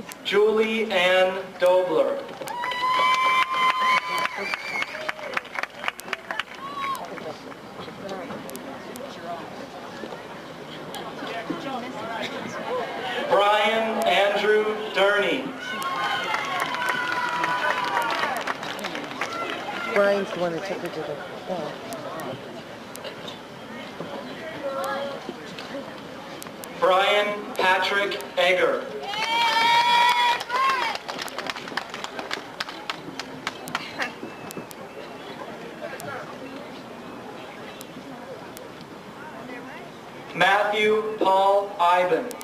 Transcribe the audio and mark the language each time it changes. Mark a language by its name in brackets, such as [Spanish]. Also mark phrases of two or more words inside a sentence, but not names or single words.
[English] Julie Ann Dobler. Brian Andrew Durney. Brian's the one that took her to the ball. Brian Patrick Egger. Matthew Paul Ivan.